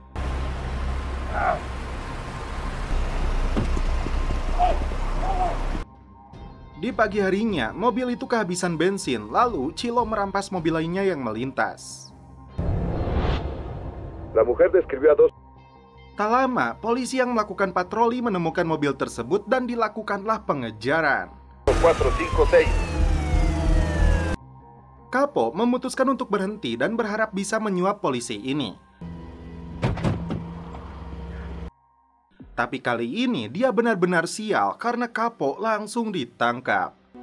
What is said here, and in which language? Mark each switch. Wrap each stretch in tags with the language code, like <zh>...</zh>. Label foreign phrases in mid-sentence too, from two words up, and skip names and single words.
<id>Di pagi harinya, mobil itu kehabisan bensin, lalu Chilo merampas mobil lainnya yang melintas.</id> <es>La mujer describió a dos.</es> <id>Tak lama, polisi yang melakukan patroli menemukan mobil tersebut dan dilakukanlah pengejaran. 4, 5, 6. Capo memutuskan untuk berhenti dan berharap bisa menyuap polisi ini. Tapi kali ini dia benar-benar sial karena Capo langsung ditangkap.</id>